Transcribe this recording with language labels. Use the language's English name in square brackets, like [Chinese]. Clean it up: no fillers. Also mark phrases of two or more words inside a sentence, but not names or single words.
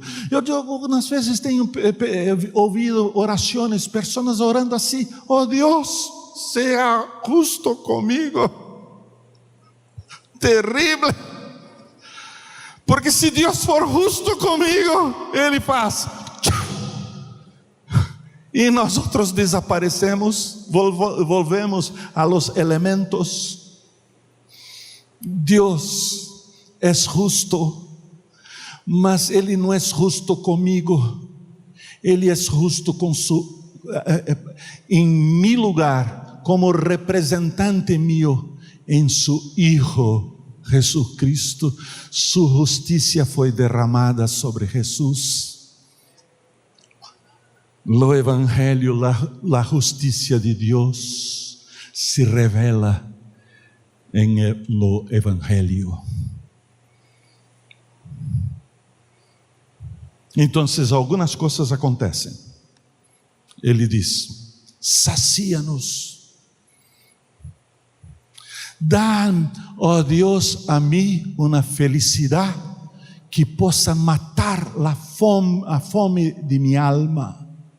[Portuguese] Eu algumas vezes tenho ouvido orações, pessoas orando assim: oh Deus, seja justo comigo. Terrível. Porque se Deus for justo comigo, Ele faz. E nós outros desaparecemos, [Spanish] volvemos a los elementos. [Portuguese] Deus é justo, mas Ele não é justo comigo. Ele é justo em [Spanish] mi lugar, como representante mío, [Portuguese] em [Spanish] su Hijo Jesucristo. Su justicia [Portuguese] foi derramada sobre Jesus. Lo Evangelho, [Spanish] la justicia de Dios se revela en lo Evangelho. [Portuguese] Então, algumas coisas acontecem. Ele diz: sacia-nos. Dá, ó Deus, a mim uma felicidade que possa matar a fome de minha alma.